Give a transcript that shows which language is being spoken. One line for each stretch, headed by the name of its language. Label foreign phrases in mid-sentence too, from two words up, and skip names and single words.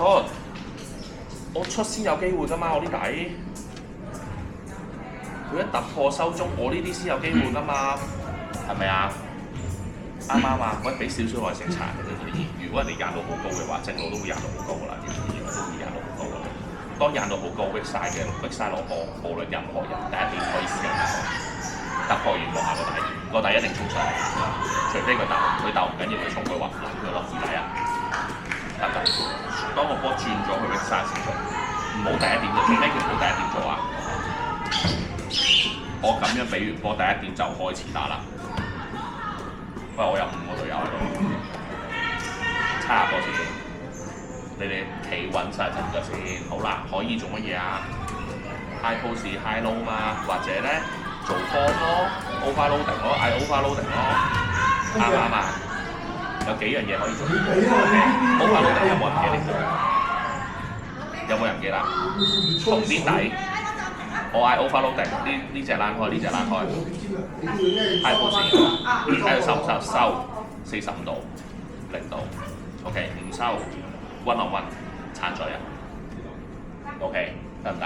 Cantonese: 我出先有機會㗎嘛，我啲底，佢一突破收中，我呢啲先有機會㗎嘛，係咪啊？啱唔啱啊？喂，俾少少耐性查嘅啫，如果人哋贏到好高嘅話，正路都會贏到好高㗎啦，都會贏到好高㗎啦。當贏到好高 ，
English: weak side
Cantonese: 嘅
English: weak side
Cantonese: 落波，無論任何人第一點可以試嘅突破完落下個底一定衝上嚟，除非佢鬥唔緊要，佢衝佢滑佢落二底啊，得唔得？當個波轉咗去
English: weak side
Cantonese: 先做，唔好第一點做，最尾佢唔好第一點做啊！我咁樣比完波第一點就開始打啦。喂，我有5個隊友喺度，猜下波先。你哋企穩晒陣腳先，好啦，可以做乜嘢啊 ？
English: high pose high low
Cantonese: 嘛，或者咧做 form 咯 ，overloading 咯，嗌 overloading 咯，啱唔啱啊？有幾樣嘢可以做。overloading 有冇人記得？有冇人記得？同啲底，我嗌 overloading，呢隻躝開，呢隻躝開 ，
English: high pose，
Cantonese: 睇佢收唔收，45度，0度 ，OK， 唔收。
English: 1 on 1，
Cantonese: 撐咗人 ，OK， 得唔得？